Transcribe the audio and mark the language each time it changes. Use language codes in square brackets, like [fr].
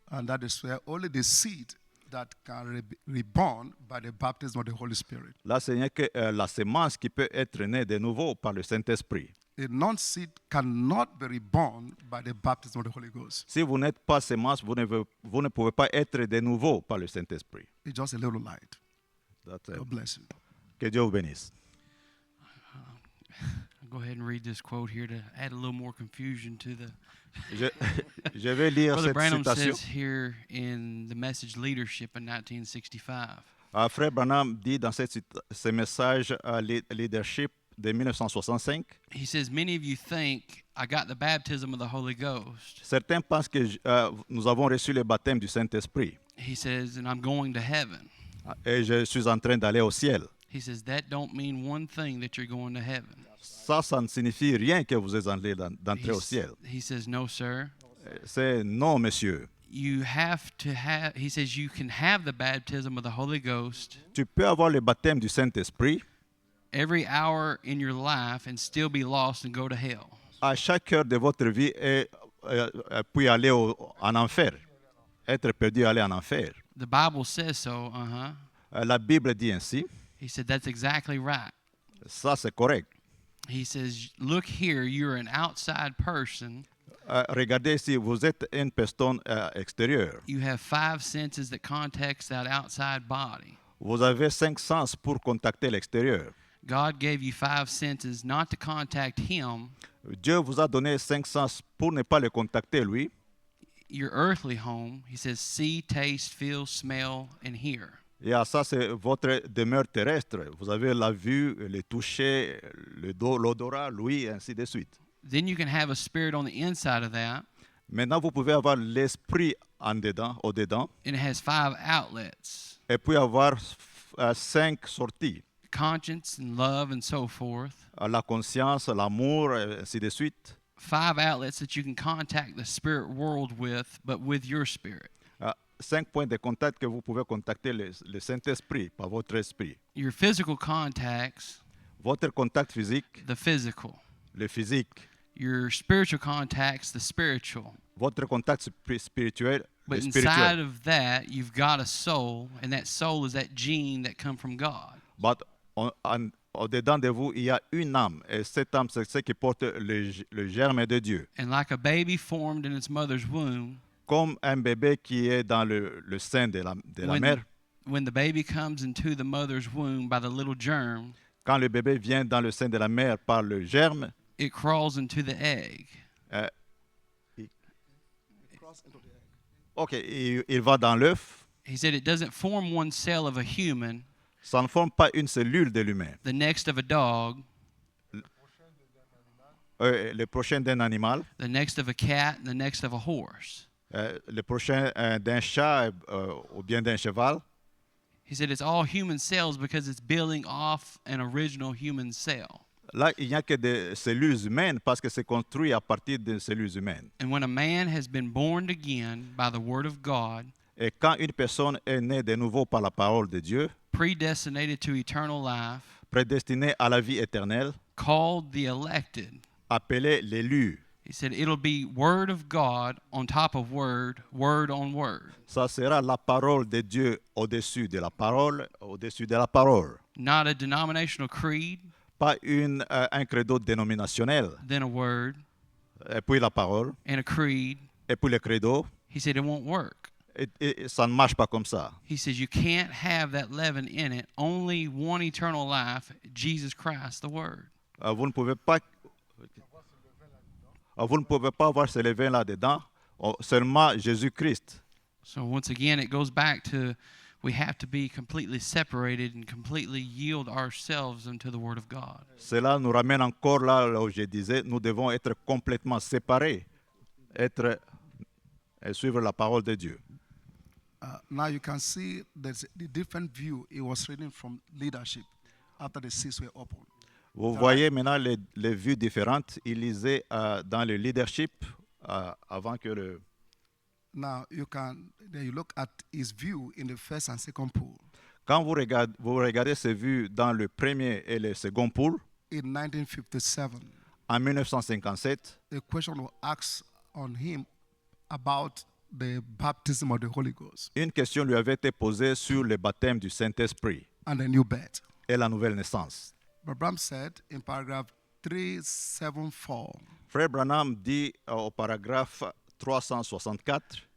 [en] And that is where only the seed that can reborn by the baptism of the Holy Spirit. [fr] Là, ce n'est que la sémence qui peut être née de nouveau par le Saint-Esprit. [en] A non-seed cannot be reborn by the baptism of the Holy Ghost. [fr] Si vous n'êtes pas sémence, vous ne pouvez pas être de nouveau par le Saint-Esprit. [en] It's just a little light. That's it. God bless you. [fr] Que Dieu vous bénisse. [en] I'll go ahead and read this quote here to add a little more confusion to the. [fr] Je vais lire [en] Brother [fr] cette [en] Branham [fr] citation. [en] says here in the message Leadership in 1965. [fr] Frère Branham dit dans ce message Leadership de 1965, [en] He says, many of you think I got the baptism of the Holy Ghost. [fr] certains pensent que nous avons reçu le baptême du Saint-Esprit [en] He says, and I'm going to heaven. [fr] et je suis en train d'aller au ciel. [en] He says, that don't mean one thing that you're going to heaven. [fr] Ça ne signifie rien que vous êtes d'entrer au ciel. [en] He says, no, sir. [fr] C'est non, monsieur. [en] You have to have, he says, you can have the baptism of the Holy Ghost [fr] Tu peux avoir le baptême du Saint-Esprit [en] every hour in your life and still be lost and go to hell. [fr] à chaque heure de votre vie et puis aller en enfer, être perdu et aller en enfer. [en] The Bible says so, [fr] La Bible dit ainsi. [en] He said, that's exactly right. [fr] Ça, c'est correct. [en] He says, look here, you're an outside person. [fr] Regardez ici, vous êtes une personne extérieure. [en] You have 5 senses that contacts that outside body. [fr] Vous avez 5 sens pour contacter l'extérieur. [en] God gave you 5 senses not to contact him, [fr] Dieu vous a donné 5 sens pour ne pas le contacter, lui. [en] your earthly home. He says, see, taste, feel, smell, and hear. [fr] Et ça, c'est votre demeure terrestre. Vous avez la vue, le toucher, l'odorat, l'ouïe, et ainsi de suite. [en] Then you can have a spirit on the inside of that, [fr] Maintenant, vous pouvez avoir l'esprit en dedans, au-dedans, [en] and it has 5 outlets: [fr] et puis avoir 5 sorties. [en] conscience and love and so forth. [fr] La conscience, l'amour, et ainsi de suite. [en] 5 outlets that you can contact the spirit world with, but with your spirit. [fr] 5 points de contact que vous pouvez contacter le Saint-Esprit par votre esprit. [en] Your physical contacts, [fr] Votre contact physique, [en] the physical. [fr] le physique. [en] Your spiritual contacts, the spiritual. [fr] Votre contact spirituel, [en] But [fr] le [en] inside [fr] spirituel. [en] of that, you've got a soul, and that soul is that gene that come from God. But [fr] au-dedans de vous, il y a une âme. Et cette âme, c'est ce qui porte le germe de Dieu. [en] And like a baby formed in its mother's womb, [fr] Comme un bébé qui est dans le sein de la mère. [en] when the baby comes into the mother's womb by the little germ, [fr] Quand le bébé vient dans le sein de la mère par le germe, [en] it crawls into the egg. [fr] il va dans l'œuf. [en] He said it doesn't form one cell of a human, [fr] Ça ne forme pas une cellule de l'humain. [en] the next of a dog, [fr] Le prochain d'un animal, [en] the next of a cat, and the next of a horse. [fr] le prochain d'un chat ou bien d'un cheval. [en] He said it's all human cells because it's building off an original human cell. [fr] Là, il n'y a que des cellules humaines parce que c'est construit à partir de cellules humaines. [en] And when a man has been born again by the word of God, [fr] Et quand une personne est née de nouveau par la parole de Dieu, [en] predestinated to eternal life, [fr] prédestinée à la vie éternelle, [en] called the elected, [fr] appelée l'élu, [en] he said it'll be word of God on top of word, word on word. [fr] ça sera la parole de Dieu au-dessus de la parole, au-dessus de la parole. [en] Not a denominational creed, [fr] Pas un credo dénominationnel, [en] then a word, [fr] et puis la parole, [en] and a creed. [fr] et puis le credo, [en] He said it won't work. [fr] ça ne marche pas comme ça. [en] He says you can't have that leaven in it. Only one eternal life, Jesus Christ, the Word. [fr] Vous ne pouvez pas avoir ce levain là-dedans, seulement Jésus-Christ. [en] So once again, it goes back to we have to be completely separated and completely yield ourselves unto the Word of God. [fr] Cela nous ramène encore là où je disais, nous devons être complètement séparés, et suivre la parole de Dieu. [en] Now you can see there's the different view it was reading from leadership after the seals were opened. [fr] Vous voyez maintenant les vues différentes. Il lisait dans le leadership avant que le... [en] Now you look at his view in the first and second pool. [fr] Quand vous regardez ces vues dans le premier et le second pool, [en] In 1957, [fr] en 1957, [en] a question was asked on him about the baptism of the Holy Ghost [fr] une question lui avait été posée sur le baptême du Saint-Esprit [en] and the new birth. [fr] et la nouvelle naissance. [en] But Bram said in paragraph 374, [fr] Frère Branham dit au paragraphe 364,